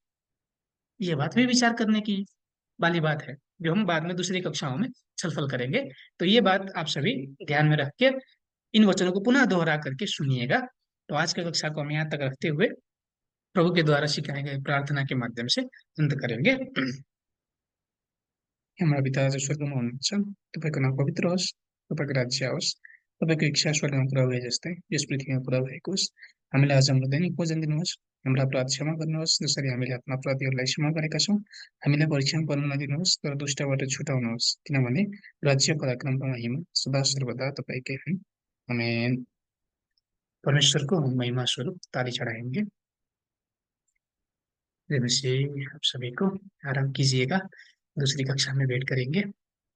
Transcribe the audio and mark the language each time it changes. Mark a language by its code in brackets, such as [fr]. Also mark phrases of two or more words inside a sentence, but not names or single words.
[hi] ये बात भी विचार करने की वाली बात है, जो हम बाद में दूसरी कक्षाओं में छलफल करेंगे। तो ये बात आप सभी ध्यान में रख के इन वचनों को पुनः दोहरा करके सुनिएगा। तो आज की कक्षा को हम यहाँ तक रखते हुए प्रभु के द्वारा सिखाए गए प्रार्थना के माध्यम से अंत करेंगे। [ne] हाम्रा पिता जो स्वर्गमा हुनुहुन्छ, तपाईँको नाम पवित्र होस्, तपाईँको राज्य आओस्, तपाईँको इच्छा स्वर्गमा पुरा भए जस्तै यस पृथ्वीमा पुरा भएको होस्। हामीलाई आज हाम्रो दैनिक भोजन दिनुहोस्, हाम्रा अपराध क्षमा गर्नुहोस् जसरी हामीले आफ्ना अपराधीहरूलाई क्षमा गरेका छौँ। हामीलाई परीक्षामा पर्न नदिनुहोस् तर दुष्टबाट छुटाउनुहोस्, किनभने राज्य, पराक्रम र महिमा सदा सर्वदा तपाईँकै हुन्। आमेन। [hi] परमेश्वर को हम महिमा स्वरूप ताली चढ़ाएंगे। प्रेम से आप सभी को आराम कीजिएगा, दूसरी कक्षा में वेट करेंगे।